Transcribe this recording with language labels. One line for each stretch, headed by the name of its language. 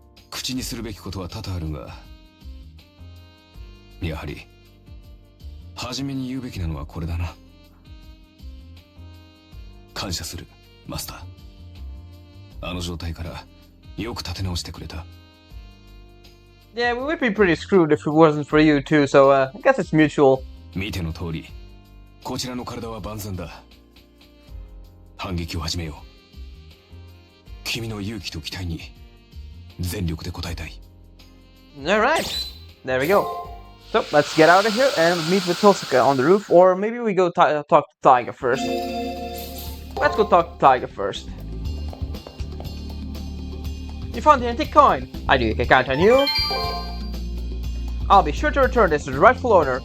Japanese: 口にするべきことは多々あるが、やはり初めに言うべきなのはこれだな。感謝する、マスター。あの状態からよく立て直してくれた。
English: Yeah, we would be pretty screwed if it wasn't for you too, so I guess it's mutual.
Japanese: 見ての通り、こちらの体は万全だ。反撃を始めよう。君の勇気と期待に全力で応えたい。
English: Alright, there we go. So, let's get out of here and meet with Tosuka on the roof, or maybe we go talk to Taiga first. Let's go talk to Taiga first. You found the antique coin. I do. Can count on you. I'll be sure to return this to the rightful owner.